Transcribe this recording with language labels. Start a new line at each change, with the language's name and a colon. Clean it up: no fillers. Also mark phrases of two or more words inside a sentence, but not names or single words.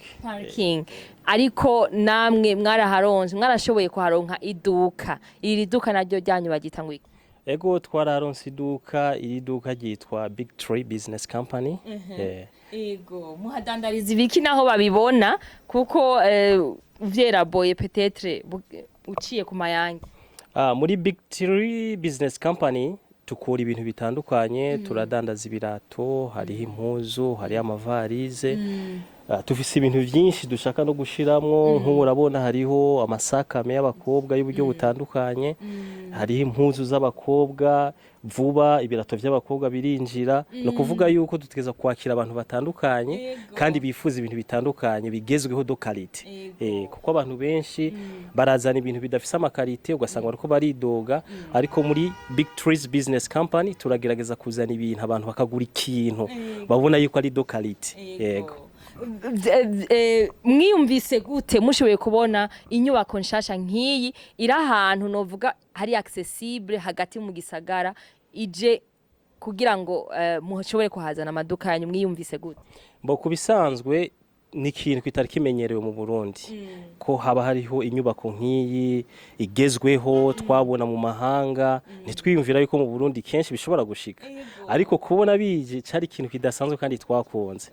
Rundi: Ariko namwe mwaraharonje, mwarashoboye kuharonka iduka. Iri duka naryo ryanyu bagita ngwi. Ego twararonse iduka, iri duka ryitwa Big Tree Business Company. Ego muhadandariza ibiki naho babibona kuko vyeraboye peut-être uciye ku mayange. Muri Big Tree Business Company tukora ibintu bitandukanye, turadandaza ibirato, hariho impuzu, hariho amavarize. Tufise ibintu byinshi dushaka no gushiramwo, nk'urabona hariho amasakame y'abakobwa y'uburyo butandukanye, hariho impuzu z'abakobwa, vuba ibirato by'abakobwa birinjira, no kuvuga yuko dutegeza kwakira abantu batandukanye kandi bifuza ibintu bitandukanye bigezweho
English: do quality.
Rundi: Kuko abantu benshi barazana ibintu bidafise amakarite ugasanga bariko baridoga, ariko muri Big Trees Business Company turagerageza kuzana ibintu abantu bakagura ikintu babona yuko ari
English: do quality.
Rundi: Yego. Mwiyumvise gute mushoboye kubona inyubako nshasha nk'iyi iri ahantu novuga hari accessible hagati mu gisagara ije kugira ngo mushobore kuhazana amaduka yanyu, mwiyumvise gute? Mbo kubisanzwe ni ikintu kitari kimenyerewe mu Burundi ko haba hariho inyubako nk'iyi igezweho twabona mu mahanga, ntitwiyumvira yuko mu Burundi kenshi bishobora gushika, ariko kubona bije cari ikintu kidasanzwe kandi twakonze.